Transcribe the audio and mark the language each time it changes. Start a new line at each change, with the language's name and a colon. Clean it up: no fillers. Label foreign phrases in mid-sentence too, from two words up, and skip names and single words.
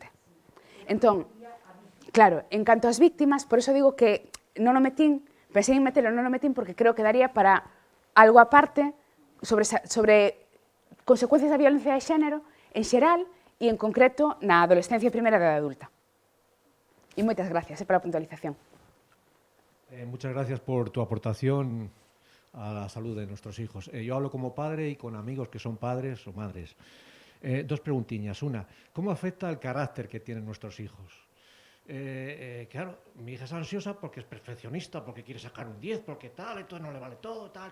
Galician: Entón, claro, en canto ás víctimas, por eso digo que non o metín, pensei en metelo, non o metín porque creo que daría para algo aparte sobre consecuencias da violencia de xénero en xeral e, en concreto, na adolescencia e primeira edade adulta. E moitas gracias pola puntualización.
Spanish: Muchas gracias por tu aportación a la salud de nuestros hijos. Yo hablo como padre y con amigos que son padres o madres. Dos preguntiñas. Una, ¿cómo afecta el carácter que tienen nuestros hijos? Claro, mi hija es ansiosa porque es perfeccionista, porque quiere sacar un 10, porque tal, entonces no le vale todo, tal.